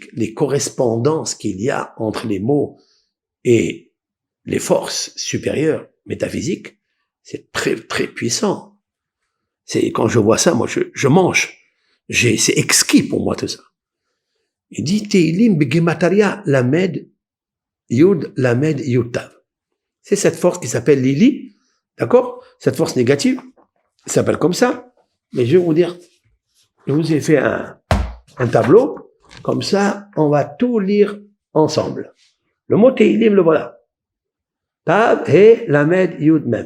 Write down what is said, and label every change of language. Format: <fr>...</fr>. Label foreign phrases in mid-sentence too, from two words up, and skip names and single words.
<fr>Les correspondances qu'il y a entre les mots et les forces supérieures métaphysiques, c'est très, très puissant. C'est, quand je vois ça, moi, je mange. C'est exquis pour moi, tout ça. Il dit,</fr> <he>תהלים בגימטריא למד יוד למד יוד תו.</he> <fr>C'est cette force qui s'appelle Lili, d'accord? Cette force négative, elle s'appelle comme ça. Mais je vais vous dire, je vous ai fait un tableau. Comme ça, on va tout lire ensemble. Le mot Tehillim, le voilà.</fr> <he>תו, הא, למד, יוד, מם.</he>